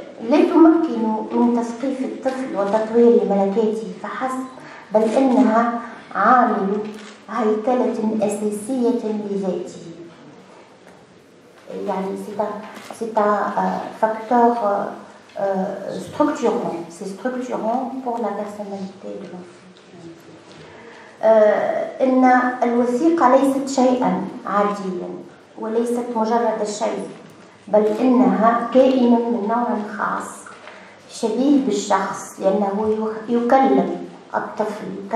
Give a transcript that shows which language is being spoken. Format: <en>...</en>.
<ar>لا تمكن من تثقيف الطفل وتطوير ملكاته فحسب، بل إنها عامل هيكلة أساسية لذاته.</ar> <fr>يعني c'est un facteur structurant, c'est structurant pour la personnalité de l'enfant.</fr> <ar>أن الوثيقة ليست شيئا عاديا وليست مجرد شيء، بل إنها كائن من نوع خاص شبيه بالشخص، لأنه يكلم الطفل،</ar>